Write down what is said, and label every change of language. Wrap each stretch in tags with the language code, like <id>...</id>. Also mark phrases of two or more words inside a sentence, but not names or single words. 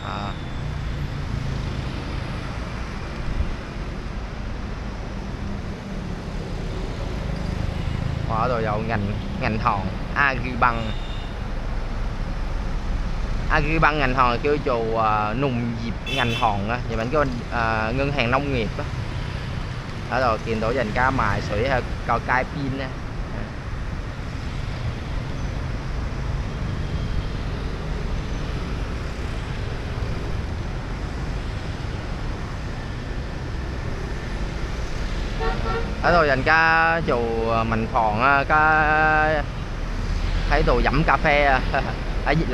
<yue>嗰度有銀行Agribank銀行叫做農業銀行日文叫</yue> <vi>ngân hàng nông nghiệp</vi> <yue>喺度見到人家賣水喺個街邊喺度人家做民房加喺度飲咖啡喺越</yue>